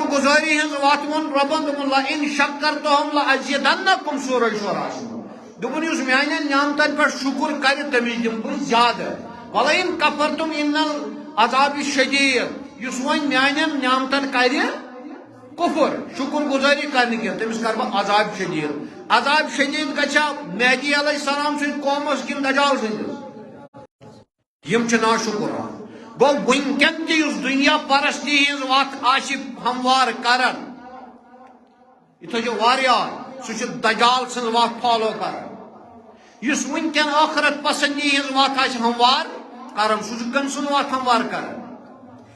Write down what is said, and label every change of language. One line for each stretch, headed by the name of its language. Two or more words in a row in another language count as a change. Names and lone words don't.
Kashmiri: گُزٲری ہٕنٛز وتھ ووٚن رۄبن دوٚپُن
Arabic: لئن شکرتم لأزیدنکم
Kashmiri: سورہ شورہس منٛز دوٚپُن یُس میانٮ۪ن نعمتن پٮ۪ٹھ شُکر کرِ تٔمِس دِمہٕ بہٕ زیادٕ
Arabic: ولئن کفرتم ان العذاب شدید
Kashmiri: یُس وۄنۍ میانٮ۪ن نعمتن کرِ کفر شکر گزٲری کرنہٕ کینٛہہ تٔمِس کرٕ بہٕ عذاب شدید عذاب شدید گژھیا مہدی
Arabic: علیہ السلام
Kashmiri: سٕنٛدِ قومس کِنہٕ دجال سٕنٛدِس یم چھِ ناشُکران گوٚو وٕنکٮ۪ن تہِ یُس دنیا پرستی ہٕنٛز وتھ آسہِ ہموار کران یہ تھٲیزیو واریاہ سُہ چھُ دجال سٕنٛز وتھ فالو کران یُس وٕنکٮ۪ن ٲخرت پسندی ہٕنٛز وتھ آسہِ ہموار کران سُہ چھُ کٔمۍ سُنٛد وتھ ہموار کران